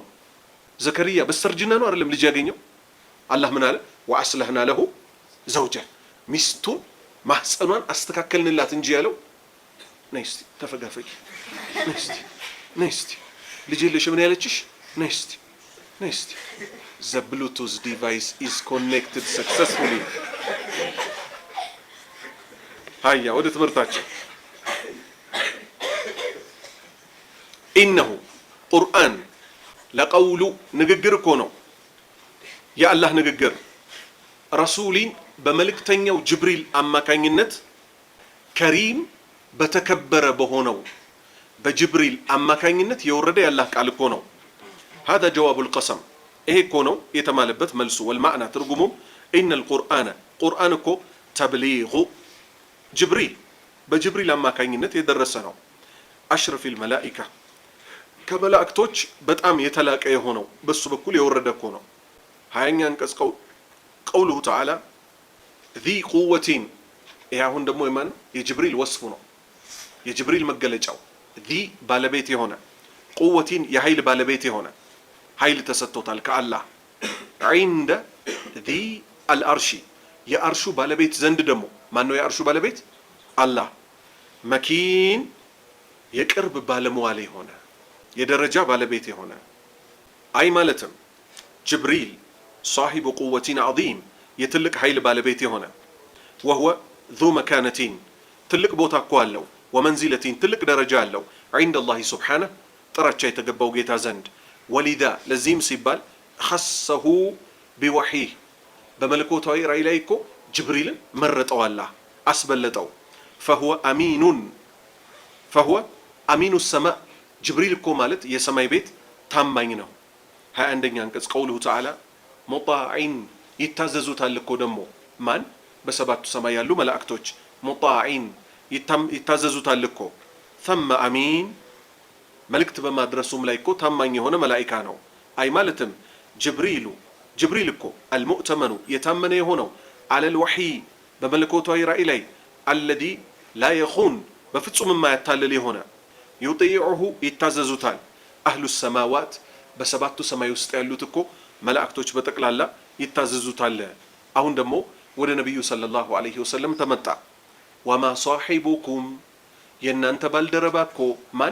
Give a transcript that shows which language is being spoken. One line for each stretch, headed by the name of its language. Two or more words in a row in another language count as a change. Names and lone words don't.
Amharic: ዘከሪያ በስተርጅና ነው አይደለም ልጅ ያገኘው? አላህ ምን አለ?
Arabic: وأصلحنا له زوجه
Amharic: ሚስቱን ማህፀኗን አስተካከልንላት እንጂ ያለው ነይ እስቲ ተፈጋፈቂ፣ ነይ እስቲ ልጅ የለሽ ምን ያለችሽ? ነይ እስቲ
English: the bluetooth device is connected successfully።
Amharic: ሃያ ወደ ትምህርታችን ኢነሁ ቁርአን ለቀውሉ ንግግር እኮ ነው የአላህ ንግግር። ረሱሊን በመልእክተኛው ጅብሪል አማካኝነት ከሪም በተከበረ በሆነው በጅብሪል አማካኝነት የወረደ የአላህ ቃል እኮ ነው።
Arabic: هذا جواب القسم
Amharic: ይሄ እኮ ነው የተማለበት መልሱ። ወልማዕና ትርጉሙም
Arabic: إن القرآن
Amharic: ቁርአን እኮ ተብሊጉ ጅብሪል በጅብሪል አማካኝነት የደረሰ ነው።
Arabic: أشرف الملائكة
Amharic: ከመላእክቶች በጣም የተላቀ የሆነው በሱ በኩል የወረደ እኮ ነው። 20ኛ አንቀጽ
Arabic: قوله تعالى ذي قوة
Amharic: ይሄ አሁን ደግሞ የማን የጅብሪል ወስፉ ነው፣ የጅብሪል መገለጫው ذي ባለቤት የሆነ ቁወቲን የኃይል ባለቤት የሆነ ኃይል ተሰጥቶታል ከአላህ።
Arabic: عند ذي العرش
Amharic: የአርሹ ባለቤት ዘንድ ደግሞ ማን ነው የአርሹ ባለቤት? አላህ። መኪን የቅርብ ባለመዋል የሆነ የደረጃ ባለቤት የሆነ አይ ማለትም ጅብሪል صاحب
Arabic: قوة عظيم
Amharic: የትልቅ ኃይል ባለቤት የሆነ
Arabic: وهو ذو مكانة
Amharic: ትልቅ ቦታ እኮ አለው ومنزلة ትልቅ ደረጃ አለው
Arabic: عند الله سبحانه
Amharic: ጥራቻ የተገባው ጌታ ዘንድ ولذا ለዚህም ሲባል
Arabic: خصه بوحيه
Amharic: በመለኮታዊ ራእይ ላይ እኮ ጅብሪልን መረጠው አላህ አስበለጠው። فهو
Arabic: أمين السماء
Amharic: ጅብሪል እኮ ማለት የሰማይ ቤት ታማኝ ነው። 21ኛ አንቀጽ
Arabic: قوله تعالى مطاع
Amharic: ይታዘዙታል እኮ ደግሞ ማን? በሰባቱ ሰማይ ያሉ መላእክቶች ሙጣዒን ይታዘዙታል እኮ።
Arabic: ثم أمين
Amharic: መልእክት በማድረሱም ላይ እኮ ታማኝ የሆነ መላኢካ ነው። አይ ማለትም ጅብሪል እኮ አልሙእተመኑ የታመነ የሆነው
Arabic: على الوحي
Amharic: በመለኮታዊ ራእይ ላይ
Arabic: الذي لا يخون
Amharic: በፍጹም የማያታልል የሆነ ዩጢዑሁ ይታዘዙታል።
Arabic: أهل السماوات
Amharic: በሰባቱ ሰማይ ውስጥ ያሉት እኮ መላእክቶች በጠቅላላ ይታዘዙታል። አሁን ደግሞ ወደ ነቢዩ
Arabic: صلى الله عليه وسلم
Amharic: ተመጣ።
Arabic: وما صاحبكم
Amharic: የእናንተ ባልደረባ እኮ ማን?